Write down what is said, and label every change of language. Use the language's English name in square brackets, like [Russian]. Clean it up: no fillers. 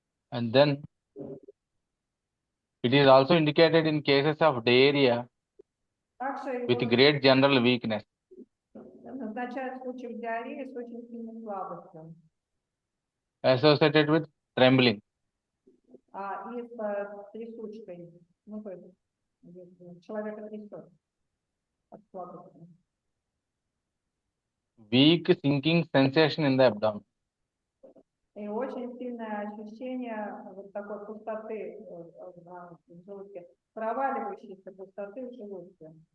[English] And then it is also indicated in cases of diarrhea [Russian] Также [English] with [Russian] его [English] great general weakness. [Russian] назначают в случаях диареи с очень сильной слабостью. [English] Associated with trembling. [Russian] И с трясучкой. То есть человека трясет от слабости. [English] Weak sinking sensation in the abdomen. [Russian] И очень сильное ощущение вот такой пустоты в желудке, проваливающейся пустоты в желудке.